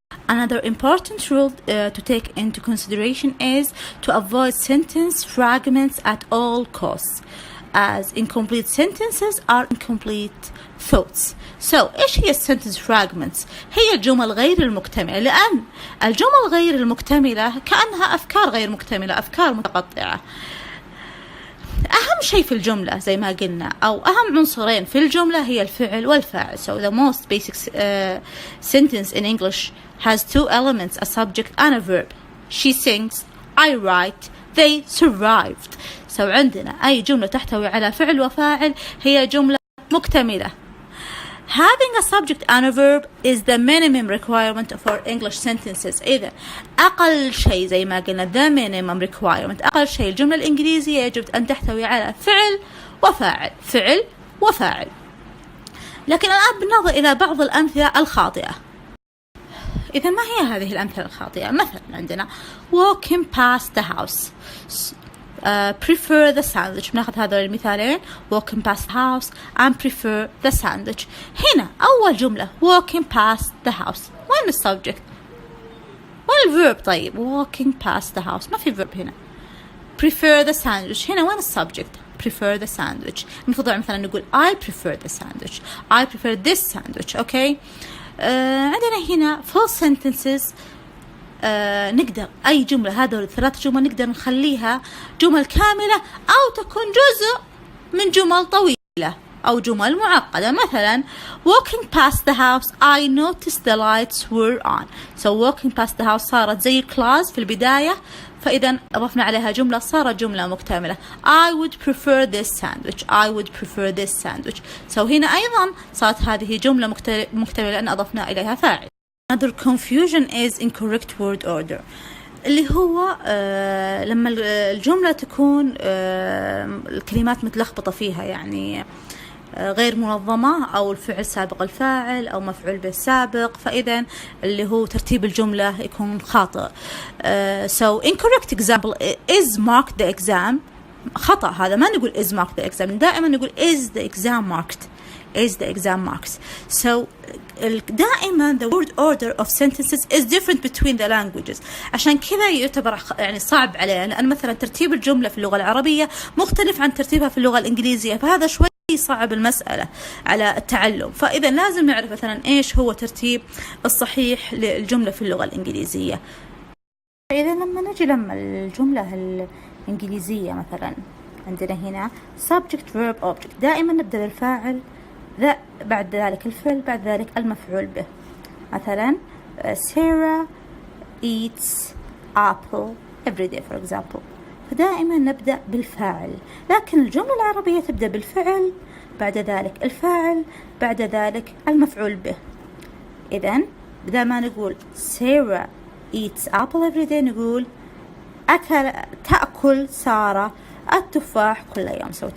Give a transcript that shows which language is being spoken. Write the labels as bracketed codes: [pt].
[en] Another important rule to take into consideration is to avoid sentence fragments at all costs, as incomplete sentences are incomplete thoughts. [ar] So إيش هي [en] sentence fragments؟ [ar] هي الجمل غير المكتملة. لأن الجمل غير المكتملة كأنها أفكار غير مكتملة، أفكار متقطعة. أهم شيء في الجملة زي ما قلنا أو أهم عنصرين في الجملة هي الفعل والفاعل. [en] So the most basic sentence in English has two elements, a subject and a verb. She sings, I write, they survived. [ar] So عندنا أي جملة تحتوي على فعل وفاعل هي جملة مكتملة. [en] Having a subject and a verb is the minimum requirement for English sentences. [ar] إذا أقل شيء زي ما قلنا [en] the minimum requirement [ar] أقل شيء الجملة الإنجليزية يجب أن تحتوي على فعل وفاعل. لكن الآن بننظر إلى بعض الأمثلة الخاطئة. إذا ما هي هذه الأمثلة الخاطئة؟ مثلا عندنا [en] walking past the house, prefer the sandwich. [ar] بناخذ هذول المثالين [en] walking past the house and prefer the sandwich. [ar] هنا أول جملة [en] walking past the house [ar] وين السبجكت؟ وين الverb؟ طيب walking past the house ما في verb هنا. [en] prefer the sandwich [ar] هنا وين السبجكت؟ [en] prefer the sandwich. [ar] نفضل مثلا نقول [en] I prefer the sandwich, I prefer this sandwich. [ar] أوكي. عندنا هنا full sentences. نقدر أي جملة هذول الثلاث جمل نقدر نخليها جمل كاملة أو تكون جزء من جمل طويلة أو جمل معقدة. [en] مثلا walking past the house I noticed the lights were on. So walking past the house [ar] صارت زي clause في البداية فإذا أضفنا عليها جملة صارت جملة مكتملة. [en] I would prefer this sandwich, I would prefer this sandwich. [ar] So هنا أيضا صارت هذه جملة مكتملة لأن أضفنا إليها فاعل. [en] Another confusion is incorrect word order [ar] اللي هو لما الجملة تكون الكلمات متلخبطة فيها يعني غير منظمة أو الفعل سابق الفاعل أو مفعول به سابق فإذا اللي هو ترتيب الجملة يكون خاطئ. [en] So incorrect example is marked the exam. [ar] خطأ هذا ما نقول [en] is marked the exam [ar] دائما نقول [en] is the exam marked. is the exam marked. So دائما the word order of sentences is different between the languages. [ar] عشان كذا يعتبر يعني صعب علينا لأن مثلا ترتيب الجملة في اللغة العربية مختلف عن ترتيبها في اللغة الإنجليزية فهذا شوي صعب المسألة على التعلم. فإذا لازم نعرف مثلا إيش هو ترتيب الصحيح للجملة في اللغة الإنجليزية. إذا لما الجملة الإنجليزية مثلا عندنا هنا [en] subject verb object [ar] دائما نبدأ بالفاعل بعد ذلك الفعل بعد ذلك المفعول به. مثلا [en] Sarah eats apple every day for example. [ar] فدائما نبدأ بالفاعل، لكن الجملة العربية تبدأ بالفعل، بعد ذلك الفاعل، بعد ذلك المفعول به. إذن بدل ما نقول [en] Sarah eats apple every day [ar] نقول تأكل سارة التفاح كل يوم.